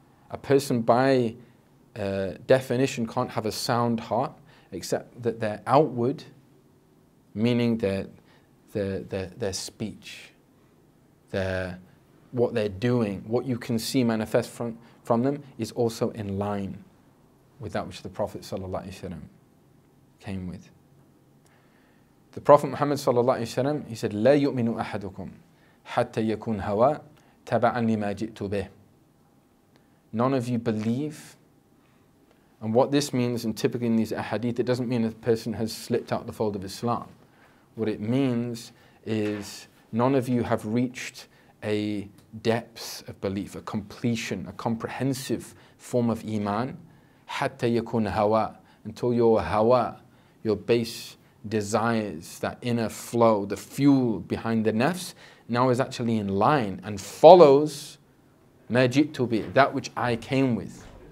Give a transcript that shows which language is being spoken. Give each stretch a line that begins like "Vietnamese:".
English: A person by definition can't have a sound heart except that their outward, meaning their speech, what they're doing, what you can see manifest from them is also in line with that which the Prophet ﷺ came with. The Prophet Muhammad ﷺ, he said,
Arabic: لا يؤمن أحدكم حتى يكون هوى تبعا لما جئت به.
English: None of you believe. And what this means, and typically in these ahadith, it doesn't mean a person has slipped out the fold of Islam. What it means is none of you have reached a depth of belief, a completion, a comprehensive form of iman,
Arabic: حتى يكون هوى,
English: until your hawa, your base desires, that inner flow, the fuel behind the nafs, now is actually in line and follows
Arabic: ما جئت به,
English: that which I came with.